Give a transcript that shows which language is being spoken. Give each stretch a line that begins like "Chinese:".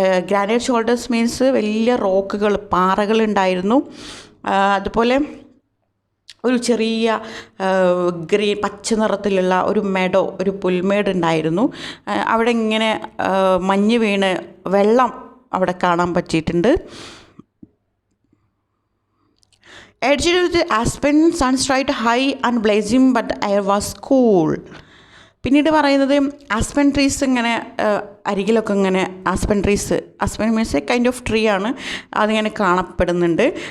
Malayalam: Granite shoulders means വലിയ റോക്കുകൾ, പാറകളുണ്ടായിരുന്നു. അതുപോലെ ഒരു ചെറിയ പച്ച നിറത്തിലുള്ള ഒരു ഒരു പുൽമേട് ഉണ്ടായിരുന്നു. അവിടെ ഇങ്ങനെ മഞ്ഞ് വീണ് വെള്ളം അവിടെ കാണാൻ പറ്റിയിട്ടുണ്ട്.
English: Edged with the aspen, sun straight high and blazing, but the air was cool.
Malayalam: പിന്നീട് പറയുന്നത് ആസ്പെൻ ട്രീസ് ഇങ്ങനെ അരികിലൊക്കെ ഇങ്ങനെ Aspen means A kind of tree ആണ്, അതിങ്ങനെ കാണപ്പെടുന്നുണ്ട്.